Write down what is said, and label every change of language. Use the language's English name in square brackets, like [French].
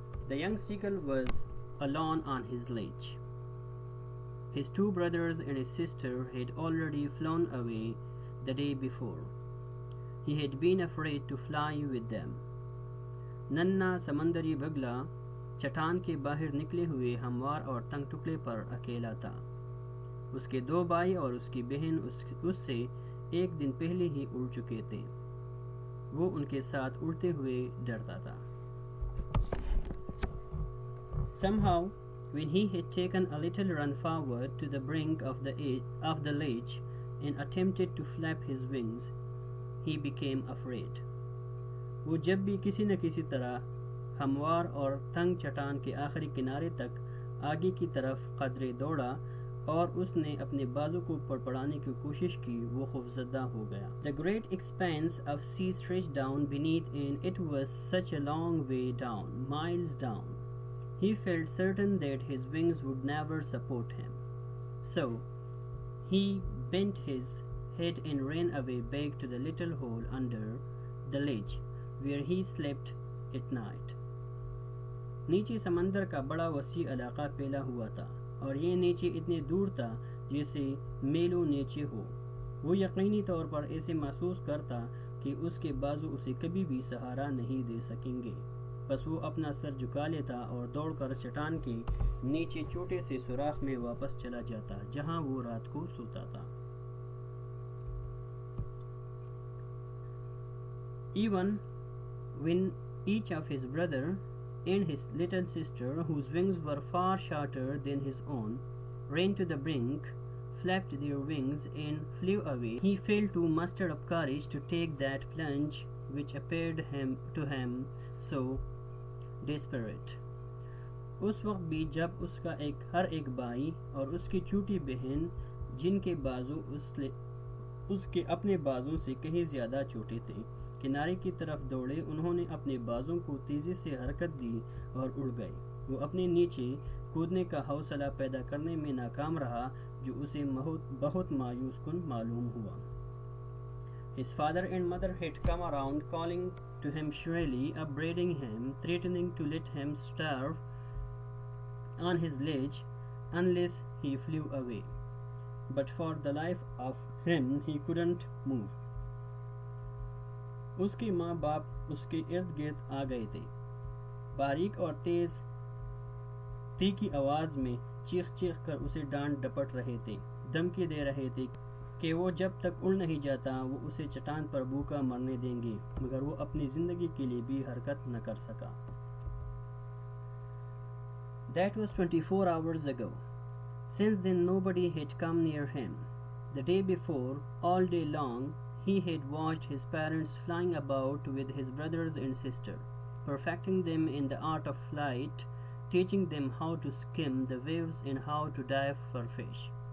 [English] The young seagull was alone on his ledge. His two brothers and his sister had already flown away the day before. He had been afraid to fly with them. [Hindi] नन्ना समंदरी बगला चट्टान के बाहर निकले हुए हमवार और तंग टुकड़े पर अकेला था। उसके दो भाई और उसकी बहन उससे एक दिन पहले ही उड़ चुके थे। वो उनके साथ उड़ते हुए डरता था। [English] Somehow, when he had taken a little run forward to the brink of the ledge and attempted to flap his wings, he became afraid. [Hindi] वो जब भी किसी न किसी तरह हमवार और तंग चट्टान के आखिरी किनारे तक आगे की तरफ कदरे दौड़ा और उसने अपने बाजू को पड़पड़ाने की कोशिश की, वो खौफजदा हो गया। [English] The great expanse of sea stretched down beneath and it was such a long way down, miles down. He felt certain that his wings would never support him. So, he bent his head and ran away back to the little hole under the ledge, where he slept at night. [Hindi] नीचे समंदर का बड़ा वसी इलाका फैला हुआ था और ये नीचे इतने दूर था जैसे मीलों नीचे हो। वो यकीनी तौर पर ऐसे महसूस करता कि उसके बाजू उसे कभी भी सहारा नहीं दे सकेंगे। बस वो अपना सर झुका लेता और दौड़कर चट्टान के नीचे छोटे से सुराख में वापस चला जाता जहां वो रात को सोता था। [English] Even when each of his brother and his little sister, whose wings were far shorter than his own, ran to the brink, flapped their wings and flew away, he failed to muster up courage to take that plunge which appeared to him so desperate. [Hindi] उस वक्त भी जब उसका हर एक भाई और उसकी छोटी बहन, जिनके बाजू उसके अपने बाजू से कहीं ज्यादा छोटे थे, किनारे की तरफ दौड़े, उन्होंने अपने बाजों को तेजी से हरकत दी और उड़ गए। वो अपने नीचे कूदने का हौसला पैदा करने में नाकाम रहा, जो उसे बहुत मायूस कुन मालूम हुआ। [English] His father and mother had come around, calling to him shrilly, upbraiding him, threatening to let him starve on his ledge unless he flew away. But for the life of him, he couldn't move. [Hindi] उसके माँ बाप उसके इर्द गिर्द आ गए थे, बारीक और तेज तीखी आवाज में चीख चीख कर उसे डांट डपट रहे थे, धमकी दे रहे थे कि वो जब तक उड़ नहीं जाता वो उसे चट्टान पर भूखा मरने देंगे, मगर वो अपनी जिंदगी के लिए भी हरकत न कर सका। [English] That was 24 hours ago. Since then nobody had come near him. The day before, all day long, he had watched his parents flying about with his brothers and sister, perfecting them in the art of flight, teaching them how to skim the waves and how to dive for fish.